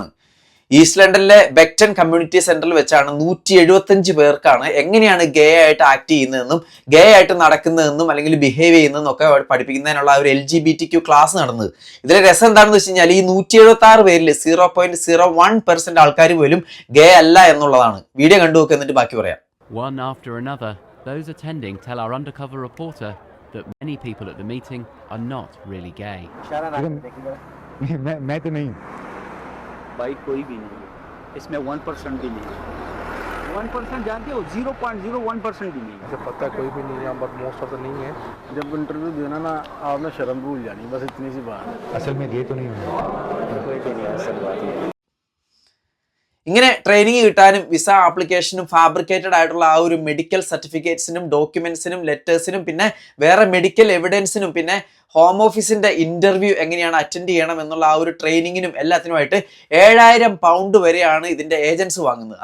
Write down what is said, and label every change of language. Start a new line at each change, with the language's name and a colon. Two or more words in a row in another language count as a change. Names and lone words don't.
Malayalam: ഈസ്റ്റ് ലണ്ടനിലെ ബെക്ടൺ കമ്മ്യൂണിറ്റി സെന്ററിൽ വെച്ചാണ് 175 പേർക്കാണ് എങ്ങനെയാണ് ഗേ ആയിട്ട് ആക്ട് ചെയ്യുന്നതെന്നും ഗേ ആയിട്ട് നടക്കുന്നതെന്നും അല്ലെങ്കിൽ ബിഹേവ് ചെയ്യുന്നതെന്നും ഒക്കെ പഠിപ്പിക്കുന്നതിനുള്ള ഒരു LGBTQ ക്ലാസ് നടന്നത്. ഇതിലെ രസം എന്താണെന്ന് വെച്ച് കഴിഞ്ഞാൽ ഈ 176 പേരിൽ 0.01% ആൾക്കാർ പോലും ഗേ അല്ല എന്നുള്ളതാണ്. വീഡിയോ കണ്ടു നോക്കുക, എന്നിട്ട് ബാക്കി പറയാം.
English: One after another, those attending tell our undercover reporter that many people at the meeting are not really gay.
Hindi: मैं तो नहीं हूँ भाई, कोई भी नहीं है इसमें 1% भी नहीं है. 1% जानते हो? 0.01% भी नहीं है. मुझे पता कोई भी नहीं है,
English: but most of the
Hindi: नहीं है. जब इंटरव्यू देना ना, आपने शर्म भूल जानी, बस इतनी सी बात है. असल में ये तो नहीं हूँ. कोई भी नहीं है, असल बात है.
Malayalam: ഇങ്ങനെ ട്രെയിനിങ് കിട്ടാനും
English: visa application
Malayalam: ഫാബ്രിക്കേറ്റഡ് ആയിട്ടുള്ള ആ ഒരു
English: medical certificates documents letters
Malayalam: പിന്നെ വേറെ
English: medical evidence
Malayalam: പിന്നെ ഹോം ഓഫീസിന്റെ ഇന്റർവ്യൂ എങ്ങനെയാണ് അറ്റൻഡ് ചെയ്യണം എന്നുള്ള ആ ഒരു ട്രെയിനിങ്ങിനും എല്ലാത്തിനുമായിട്ട് 7000 പൗണ്ട് വരെയാണ് ഇതിന്റെ ഏജൻസ് വാങ്ങുന്നത്.